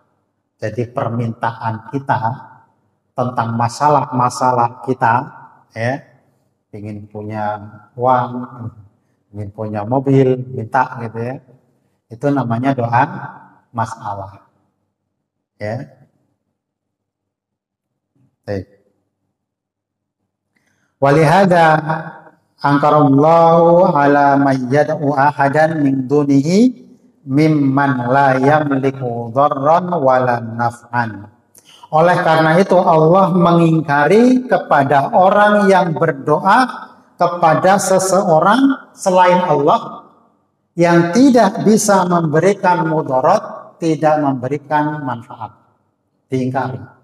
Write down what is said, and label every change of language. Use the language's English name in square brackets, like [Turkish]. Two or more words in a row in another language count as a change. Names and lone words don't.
[Indonesian] Jadi permintaan kita tentang masalah-masalah kita, ya, ingin punya uang, ingin punya mobil, minta gitu ya. Itu namanya doa masalah. Ya. Baik. [Arabic] ولهذا أنكر الله على من يدعو أحدا من دونه ممن لا يملك ضرا ولا نفعا. [Indonesian] Oleh karena itu Allah mengingkari kepada orang yang berdoa kepada seseorang selain Allah yang tidak bisa memberikan mudarat, tidak memberikan manfaat. Diingkari.